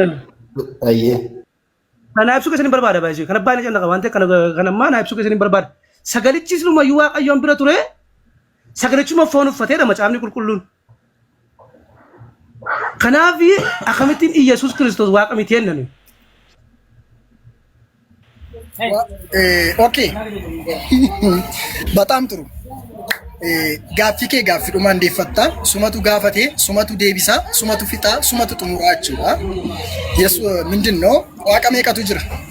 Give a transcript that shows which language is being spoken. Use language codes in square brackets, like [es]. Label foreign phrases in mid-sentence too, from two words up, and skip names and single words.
[om] Kana ibsu keessanii barbaada baay'ee kana baay'ee caalaa waan ta'eef kana ammaa na ibsu keessanii barbaada sagalichi silumayyuu waaqayyoon bira ture sagalichuma foon uffateedha macaafni qulqulluun kanaaf akkamittiin Iyesuus Kiristoos waaqa miti jennani [am] ኦኬ በጣም ጥሩ [om] gaaffii kee gaaffiidhumaan deeffatta sumatu gaafate sumatu deebisa sumatu fixa sumatu xumuraa jechuudha yesu [am] ምንድን ነው [om] waaqa meeqatu jira